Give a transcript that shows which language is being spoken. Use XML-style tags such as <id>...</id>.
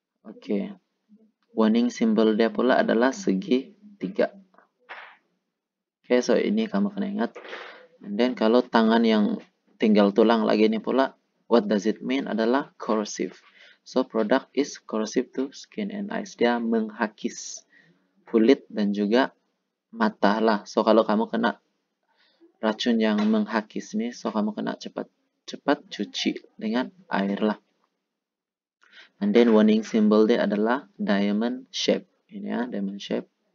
<ms>Oke. Warning symbol dia pula adalah segitiga. Oke, so ini kamu kena ingat.</ms> <en>And then</en> <ms>kalau tangan yang tinggal tulang lagi ini pula,</ms> <en>what does it mean</en> <ms>adalah corrosive.</ms> <en>So product is corrosive to skin and eyes.</en> <ms>Dia menghakis kulit dan juga mata lah. So kalau kamu kena racun yang menghakis nih, so kamu kena cepat cuci dengan air lah.</ms> <en>And then</en> <ms>warning symbol dia adalah diamond shape. Ini ya, diamond shape.</ms>